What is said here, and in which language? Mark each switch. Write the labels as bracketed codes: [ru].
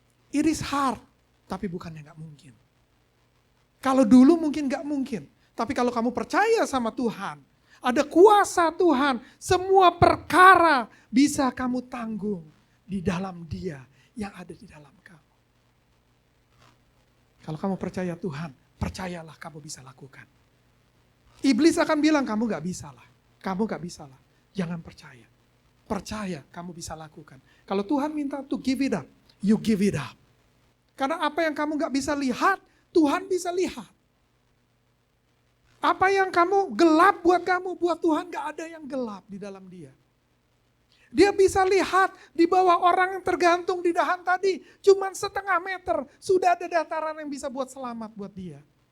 [en] It is hard, [id] tapi bukannya gak mungkin. Kalau dulu mungkin gak mungkin, tapi kalau kamu percaya sama Tuhan, ada kuasa Tuhan, semua perkara bisa kamu tanggung di dalam Dia yang ada di dalam kamu. Kalau kamu percaya Tuhan, percayalah kamu bisa lakukan. Iblis akan bilang kamu gak bisa lah, kamu gak bisa lah. Jangan percaya. Percaya kamu bisa lakukan. Kalau Tuhan minta [en] to give it up, you give it up. [id] Karena apa yang kamu gak bisa lihat, Tuhan bisa lihat. Apa yang kamu gelap buat kamu, buat Tuhan gak ada yang gelap di dalam Dia. Dia bisa lihat di bawah orang yang tergantung di dahan tadi, cuman setengah meter, sudah ada dataran yang bisa buat selamat buat dia.